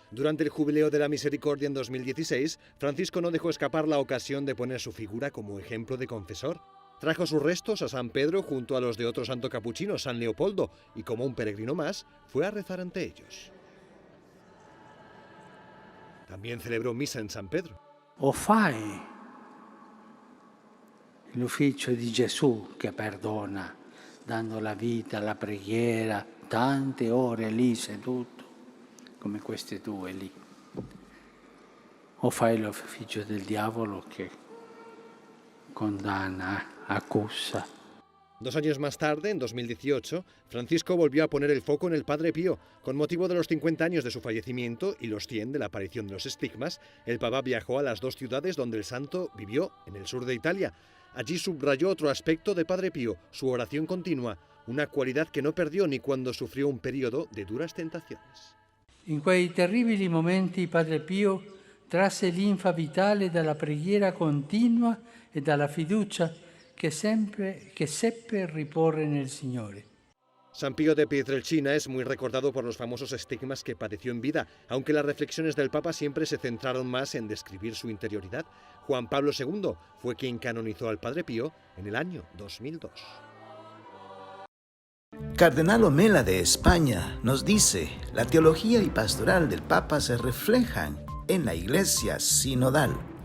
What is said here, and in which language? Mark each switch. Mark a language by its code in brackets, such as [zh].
[es] Durante el Jubileo de la Misericordia en 2016, Francisco no dejó escapar la ocasión de poner su figura como ejemplo de confesor. Trajo sus restos a San Pedro junto a los de otro santo capuchino, San Leopoldo, y como un peregrino más, fue a rezar ante ellos. También celebró misa en San Pedro. [it] O fai l'ufficio di Gesù che perdona, dando la vita, la preghiera, tante ore lì seduto, come queste due lì. O fai l'ufficio del diavolo che condanna, accusa. [es] 2 años más tarde, en 2018, Francisco volvió a poner el foco en el Padre Pío. Con motivo de los 50 años de su fallecimiento y los 100 de la aparición de los estigmas, el Papa viajó a las dos ciudades donde el santo vivió, en el sur de Italia. Allí subrayó otro aspecto de Padre Pío, su oración continua, una cualidad que no perdió ni cuando sufrió un periodo de duras tentaciones. [it] In quei terribili momenti Padre Pio trasse linfa vitale dalla preghiera continua e dalla fiducia che seppe riporre nel Signore. [es] San Pío de Pietrelcina es muy recordado por los famosos estigmas que padeció en vida, aunque las reflexiones del Papa siempre se centraron más en describir su interioridad. Juan Pablo II fue quien canonizó al Padre Pío en el año 2002. Cardenal Omela de España nos dice: la teología y pastoral del Papa se reflejan en la Iglesia sinodal.